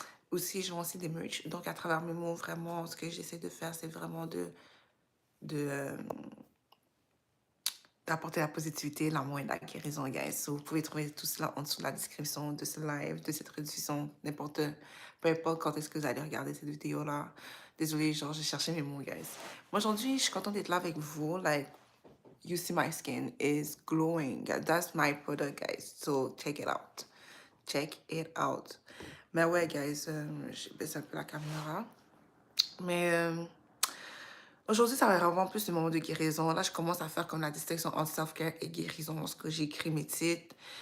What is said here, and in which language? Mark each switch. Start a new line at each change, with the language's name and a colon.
French: Aussi, je vends aussi des merch. Donc, à travers mes mots, vraiment, ce que j'essaie de faire, c'est vraiment de, euh, d'apporter la positivité, l'amour et la guérison, guys. So, vous pouvez trouver tout cela en dessous de la description de ce live, de cette rediffusion, peu importe quand est-ce que vous allez regarder cette vidéo-là. Désolée, genre, j'ai cherché mes mots, guys. Moi, aujourd'hui, je suis contente d'être là avec vous.
English: Like, you see my skin is glowing. That's my product, guys. So, check it out. Check it out.
French: Mais ouais, guys, je baisse un peu la caméra. Mais aujourd'hui, ça va être vraiment plus le moment de guérison. Là, je commence à faire comme la distinction entre self-care et guérison lorsque j'écris mes titres.